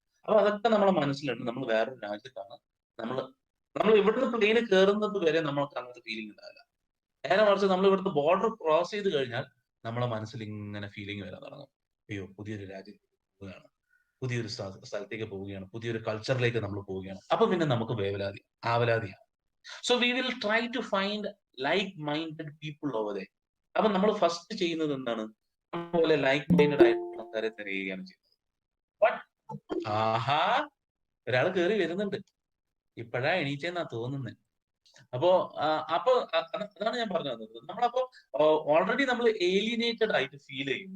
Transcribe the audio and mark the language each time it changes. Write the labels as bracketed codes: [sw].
[ml] അപ്പൊ അതൊക്കെ നമ്മളെ മനസ്സിലുണ്ട്. നമ്മൾ വേറൊരു രാജ്യത്താണ്. നമ്മൾ ഇവിടുന്ന് പ്ലെയിന് കയറുന്നത് വരെ നമ്മൾക്ക് അങ്ങനത്തെ ഫീലിംഗ് ഉണ്ടാവില്ല. നേരെ മറിച്ച് നമ്മൾ ഇവിടുന്ന് ബോർഡർ ക്രോസ് ചെയ്ത് കഴിഞ്ഞാൽ നമ്മളെ മനസ്സിൽ ഇങ്ങനെ ഫീലിംഗ് വരാൻ തുടങ്ങും. അയ്യോ, പുതിയൊരു രാജ്യത്തേക്ക് പോവുകയാണ്, പുതിയൊരു സ്ഥലത്തേക്ക് പോവുകയാണ്, പുതിയൊരു കൾച്ചറിലേക്ക് നമ്മൾ പോവുകയാണ്. അപ്പൊ പിന്നെ നമുക്ക് ആവലാതിയാണ്. [en] So we will try to find like-minded people over there. [ml] അപ്പൊ നമ്മൾ ഫസ്റ്റ് ചെയ്യുന്നത് എന്താണ്? അതുപോലെ ലൈക്ക് മൈൻഡഡ് ആയിട്ടുള്ള ആൾക്കാരെ തിരയുകയാണ് ചെയ്യുന്നത്. ബട്ട് ആഹാ, ഒരാൾ കയറി വരുന്നുണ്ട്, ഇപ്പോഴാ എണീറ്റെന്നാ തോന്നുന്നത്. അപ്പോ അതാണ് ഞാൻ പറഞ്ഞു തന്നത്. നമ്മളപ്പോ ഓൾറെഡി നമ്മൾ ഏലിയനേറ്റഡ് ആയിട്ട് ഫീൽ ചെയ്യും.